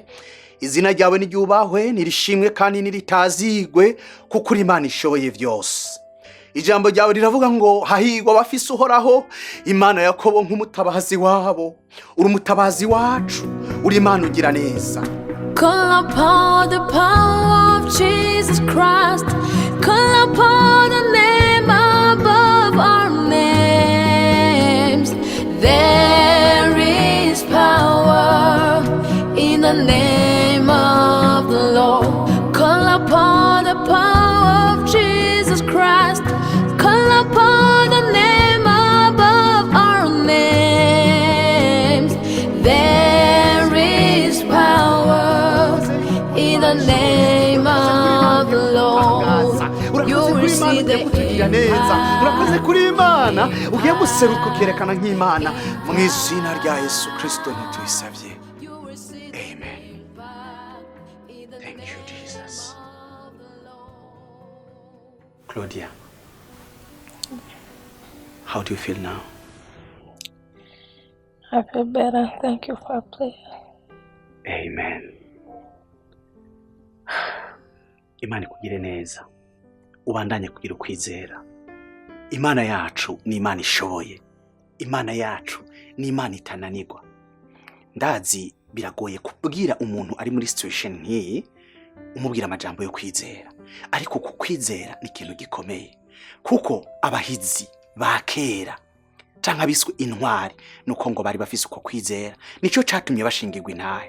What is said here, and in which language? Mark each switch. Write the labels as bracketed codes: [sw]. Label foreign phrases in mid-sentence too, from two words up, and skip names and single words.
[rn] Izina ryawe niryubahwe, nirishimwe kandi niritazigwe kuko uri Imana ishoboye byose. ijambo ryawe riravuga ngo hahigwa abafise uhoraho, Imana Yakobo nk'umutabazi wabo. Uri umutabazi wacu, uri Imana ugira neza. [en] Call upon the power of Jesus Christ. Call upon the name above our names. There is power in the name of the Lord. Call upon the power of Jesus Christ. Call upon the name above our names. There is power in the name of the Lord. You will see the impact. [rn] Urakoze kuri Imana, ugiye guseruka ukerekana nk'Imana. Mu izina rya Yesu Kristo ntituyisabye. [en] Amen. Thank you, Jesus. Claudia, how do you feel now? I feel better. Thank you for prayer. Amen. [rn] Imana ikugire neza, ubandanye kugira ukwizera. Imana yacu ni Imana ishoboye. Imana yacu ni Imana itananirwa. Ndazi biragoye kubwira umuntu ari muri situation nk'iyi umubwira amajambo yo kwizera, ariko kukwizera ni ikintu gikomeye, kuko abahizi ba kera canke abiswe intwari nuko ngo bari bafise uko kwizera, nico catumye bashingirwa intahe.